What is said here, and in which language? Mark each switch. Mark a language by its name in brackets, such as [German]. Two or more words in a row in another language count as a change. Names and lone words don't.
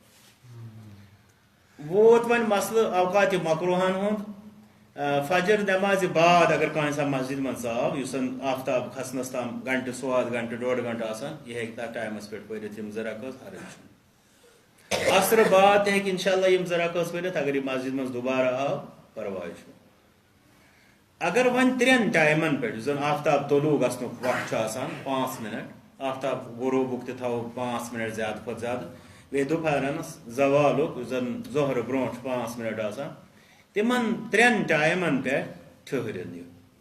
[Kashmiri] ووت وۄنۍ مسلہٕ اوقاتِ مکروہن ہُنٛد فجر نمازِ بعد اگر کانٛہہ انسان مسجد منٛز ژاو یُس زن آفتاب کھسنس تام گنٹہٕ سواد گنٹہٕ 1.5 گنٹہٕ آسان یہِ ہیٚکہِ تتھ ٹایمس پٮ۪ٹھ پٔرِتھ یم 2 رکٲژ حرج چھُنہٕ عصرٕ بعد تہِ ہیٚکہِ انشاءاللہ یم 2 رکٲژ پٔرِتھ اگر یہِ مسجد منٛز دوبارٕ آو پرواے چھُنہٕ اگر وۄنۍ 3 ٹایمن پٮ۪ٹھ یُس زن آفتاب طلوع گژھنُک وقت چھُ آسان 5 منٹ آفتاب غروبُک تہِ تھاوو 5 منٹ زیادٕ کھۄتہٕ زیادٕ بیٚیہِ دُپہرَنس زوالُک یُس زن ظہرٕ برونٛٹھ چھُ 5 منٹ آسان تمن 3 ٹایمن پٮ۪ٹھ ٹھہرِن یہِ